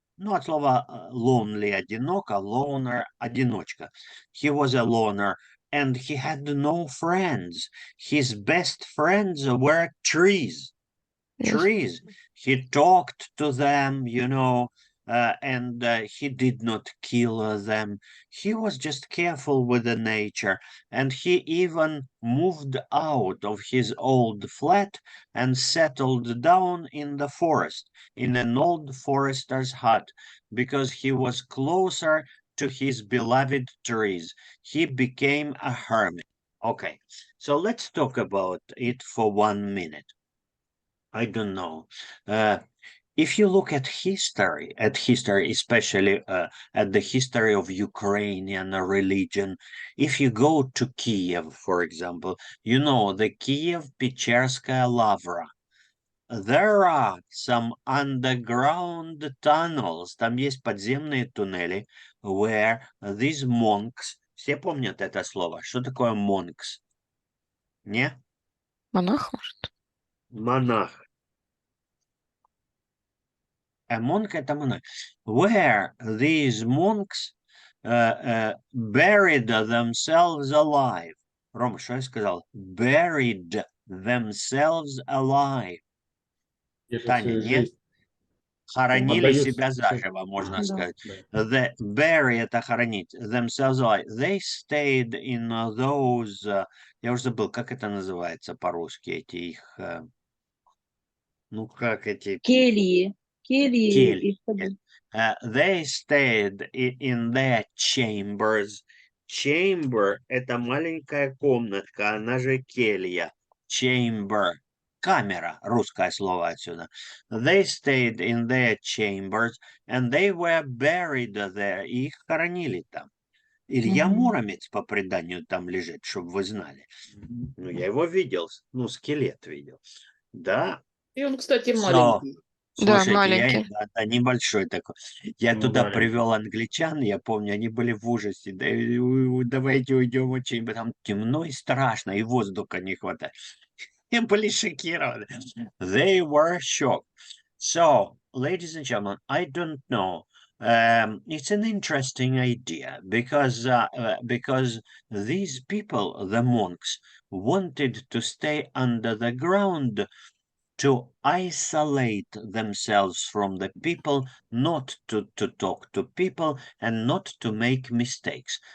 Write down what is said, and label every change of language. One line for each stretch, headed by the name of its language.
Russian: Ну, от слова lonely, одиноко, loner, одиночка.
English: He was a loner, and he had no friends. His best friends were trees. Trees. He talked to them, you know, and he did not kill them. He was just careful with the nature, and he even moved out of his old flat and settled down in the forest, in an old forester's hut, because he was closer to his beloved trees. He became a hermit. Okay, so let's talk about it for 1 minute. I don't know. If you look at history, especially at the history of Ukrainian religion, if you go to Kiev, for example, you know the Kiev-Pecherskaya Lavra. There are some underground tunnels,
Russian: там есть подземные туннели,
English: where these monks,
Russian: все помнят это слово, что такое
English: monks?
Russian: Не? Монах, может? Монах.
English: A monk это монах. Where these monks buried themselves alive.
Russian: Рома, что я сказал?
English: Buried themselves alive.
Russian: Таня, нет? Хоронили себя заживо, можно сказать.
English: The bury
Russian: это хоронить.
English: Themselves alive. They stayed in those...
Russian: я уже забыл, как это называется по-русски, эти их... ну, как эти... Кельи. Кельи.
English: They stayed in their chambers.
Russian: Chamber – это маленькая комнатка, она же келья. Chamber. камера, русское слово отсюда.
English: They stayed in their chambers, and they were buried there.
Russian: И их хоронили там. Илья Муромец, по преданию, там лежит, чтобы вы знали. Ну, я его видел, ну, скелет видел. Да. И он, кстати,
English: So,
Russian: маленький. Да, слушайте, маленький. да, небольшой такой. Я Ну, туда маленький. привел англичан, я помню, они были в ужасе. Да, давайте уйдем очень, там темно и страшно, и воздуха не хватает. И были шокированы.
English: They were shocked. So, ladies and gentlemen, I don't know. It's an interesting idea because these people, the monks, wanted to stay under the ground to isolate themselves from the people, not to talk to people and not to make mistakes.